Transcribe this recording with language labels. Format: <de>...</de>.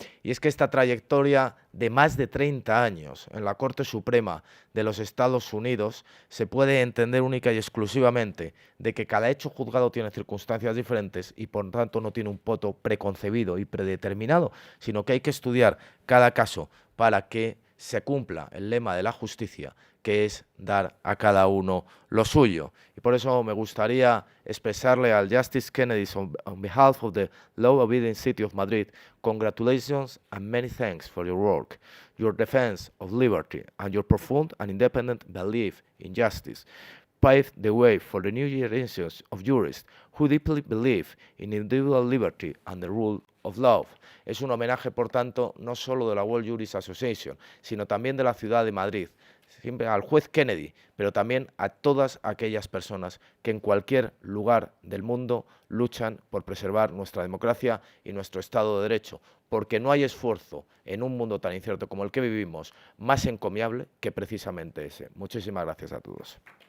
<es>Y es que esta trayectoria de más de 30 años en la Corte Suprema de los Estados Unidos se puede entender única y exclusivamente de que cada hecho juzgado tiene circunstancias diferentes y por tanto no tiene un voto preconcebido y predeterminado, sino que hay que estudiar cada caso para que se cumpla el lema de la justicia, que es dar a cada uno lo suyo. Y por eso me gustaría expresarle al</es> <en>Justice Kennedy on behalf of the law-abiding city of Madrid, congratulations and many thanks for your work, your defense of liberty and your profound and independent belief in justice paved the way for the new generations of jurists who deeply believe in individual liberty and the rule of law.</en> <es>Es un homenaje, por tanto, no solo de la World Jurist Association, sino también de la ciudad de Madrid, siempre al juez Kennedy, pero también a todas aquellas personas que en cualquier lugar del mundo luchan por preservar nuestra democracia y nuestro Estado de Derecho, porque no hay esfuerzo en un mundo tan incierto como el que vivimos más encomiable que precisamente ese. Muchísimas gracias a todos.</es>